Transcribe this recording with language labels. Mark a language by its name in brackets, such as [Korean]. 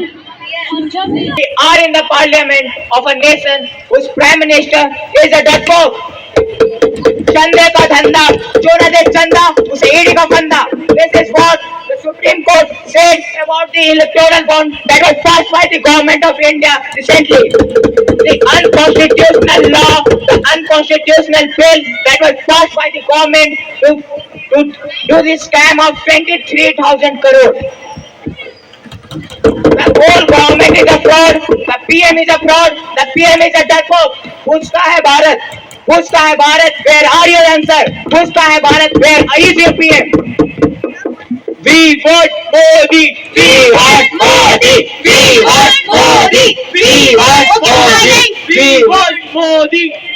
[English] We are in the parliament of a nation whose prime minister is a despot. [Hindi] चंदे का धंधा, जो न दे चंदा उसे ईडी का फंदा. [English] This is what the Supreme Court said about the electoral bond that was passed by the government of India recently. The unconstitutional law, the unconstitutional bill that was passed by the government to do this scam of 23,000 crore. The whole government is a fraud. The PM is a fraud. The PM is a despot. [Hindi] पूछता है भारत, पूछता है Bharat, [English] where are your answer? [Hindi] पूछता है Bharat, [English] where is your PM? We want Modi. We want Modi. We want Modi. We want Modi. We want Modi.